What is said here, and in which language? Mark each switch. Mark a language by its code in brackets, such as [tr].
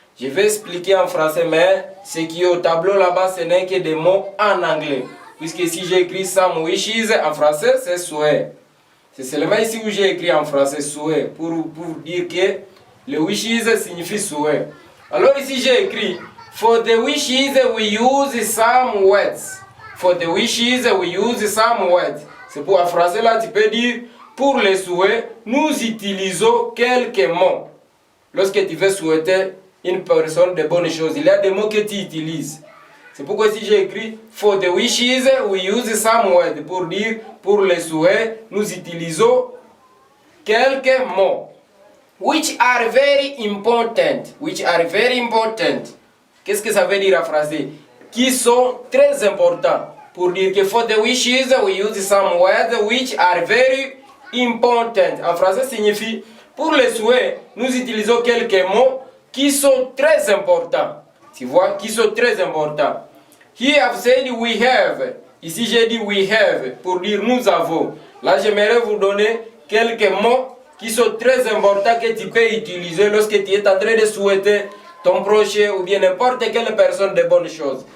[fr] Je vais expliquer en français, mais ce qui est au tableau là-bas, ce n'est que des mots en anglais. Puisque si j'ai écrit [en] some wishes [fr] en français, c'est souhait. C'est seulement ici où j'ai écrit en français souhait pour dire que le wishes signifie souhait. Alors ici j'ai écrit [en] for the wishes we use some words. For the wishes we use some words. [fr] C'est pour en français là tu peux dire pour les souhaits nous utilisons quelques mots. Lorsque tu veux souhaiter une personne de bonnes choses, il y a des mots que tu utilises. C'est pourquoi ici j'ai écrit [en] for the wishes we use some words [fr] pour dire pour les souhaits nous utilisons quelques mots [en] which are very important. Which are very important. [fr] Qu'est-ce que ça veut dire en français? Qui sont très importants. Pour dire que [en] for the wishes we use some words which are very important. [fr] En français signifie pour les souhaits nous utilisons quelques mots qui sont très importants. Tu vois, qui sont très importants. [en] Here I've said we have. [fr] Ici j'ai dit [en] we have [fr] pour dire nous avons. Là j'aimerais vous donner quelques mots qui sont très importants que tu peux utiliser lorsque tu es en train de souhaiter ton prochain ou bien n'importe quelle personne de bonnes choses.